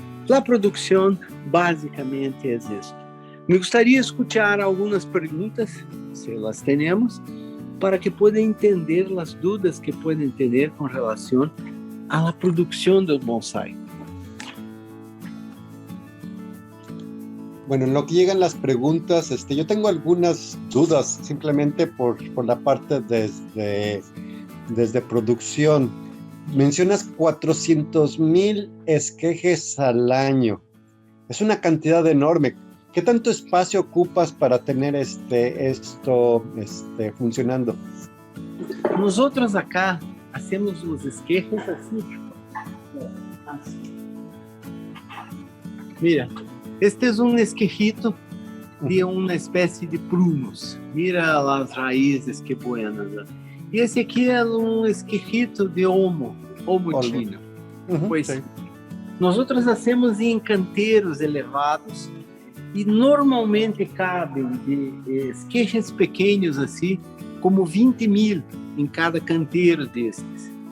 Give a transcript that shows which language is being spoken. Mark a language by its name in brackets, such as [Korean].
[Portuguese] A produção, basicamente, é isso. Me gostaria de escutar algumas perguntas, se las temos, para que possam entender as dúvidas que podem ter com relação à produção do bonsai. [Spanish] Bueno, en lo que llegan las preguntas, yo tengo algunas dudas simplemente por la parte desde producción. Mencionas 400,000 esquejes al año. Es una cantidad enorme. ¿Qué tanto espacio ocupas para tener esto funcionando? Nosotros acá hacemos os esquejes [Portuguese] assim. Mira, este é um esquejito de uma espécie de prunus. [Spanish] Mira as raízes que buenas. [Portuguese] E esse aqui é um esquejito de olmo tino. Pois nós [Spanish] hacemos [Portuguese] em canteiros elevados e normalmente cabem de esquejes pequenos assim, como 20,000 em cada canteiro destes.